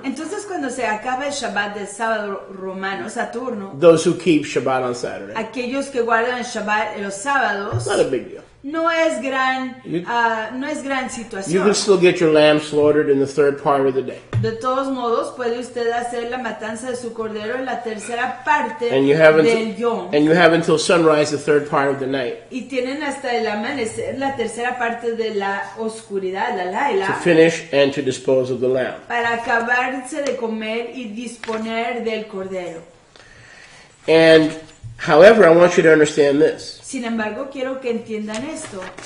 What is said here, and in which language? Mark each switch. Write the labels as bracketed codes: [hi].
[es] Entonces cuando se acaba el Shabbat del sábado romano, Saturno, [en] those who keep Shabbat on Saturday, [es] aquellos que guardan el Shabbat los sábados, [en] not a big deal. [es] no es gran [en] You [es] situación. [en] can still get your lamb slaughtered in the third part of the day. [es] De todos modos, puede usted hacer la matanza de su cordero en la tercera parte [en] And you have [es] del yom. [en] until sunrise, the third part of the night, [es] Y tienen hasta el amanecer la tercera parte de la oscuridad, la [en] to [es] laila, [en] finish and to dispose of the lamb. [es] para acabarse de comer y disponer del cordero. [en] And however, I want you to understand this. [es] Sin embargo, quiero que entiendan esto.